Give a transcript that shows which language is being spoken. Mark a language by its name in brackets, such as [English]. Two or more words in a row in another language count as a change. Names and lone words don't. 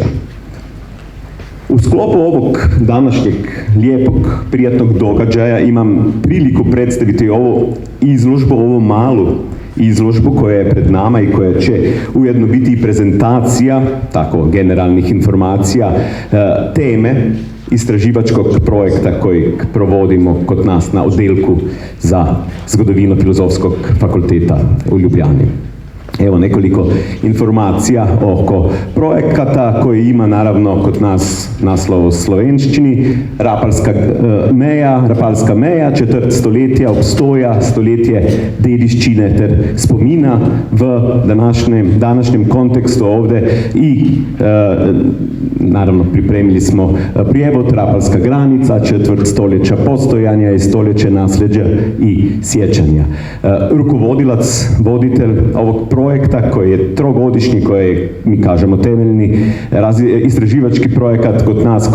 [Bosnian] U sklopu ovog današnjeg lijepog, prijatnog događaja imam priliku predstaviti ovu izložbu, ovu malu izložbu koja je pred nama i koja će ujedno biti i prezentacija, tako generalnih informacija, teme istraživačkog projekta kojeg provodimo kod nas na [Slovenian] oddelku za zgodovino [Bosnian] Filozofskog fakulteta u Ljubljani. Evo nekoliko informacija oko projekata koji ima naravno kod nas naslov u slovenščini. [Slovenian] Rapalska meja, četrt stoletja obstoja, stoletje dediščine ter spomina v današnjem kontekstu [Bosnian] ovdje i naravno pripremili smo prijevod Rapalska granica, četvrt stoljeća postojanja i stoljeće nasljeđa i sjećanja. Rukovodilac, voditelj ovog projekta koji je trogodišnji, koji je, mi kažemo, temeljni istraživački projekat kod nas